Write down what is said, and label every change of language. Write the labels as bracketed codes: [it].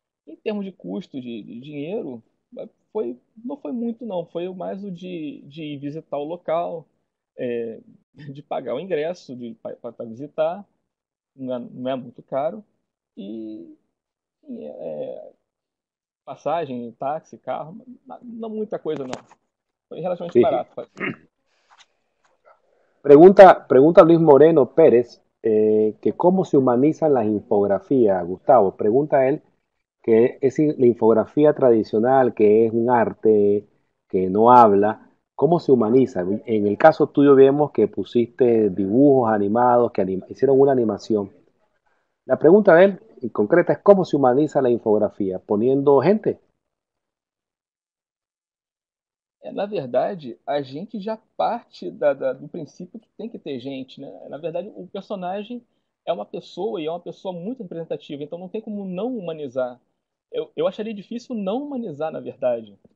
[pt] Em termos de custo de dinheiro, não foi muito não, foi mais o de ir visitar o local, de pagar o ingresso para visitar, não é muito caro, e passagem, táxi, carro, não muita coisa não, foi relativamente barato. [es] Pregunta Luis Moreno Pérez que cómo se humanizan las infografías, Gustavo. Pregunta él que es la infografía tradicional, que es un arte que no habla, ¿Cómo se humaniza? En el caso tuyo vemos que pusiste dibujos animados, que hicieron una animación. La pregunta de él, en concreta, es cómo se humaniza la infografía, poniendo gente. [pt] Na verdade, a gente já parte do princípio que tem que ter gente, né? Na verdade, o personagem é uma pessoa e é uma pessoa muito representativa, então não tem como não humanizar. Eu acharia difícil não humanizar, na verdade.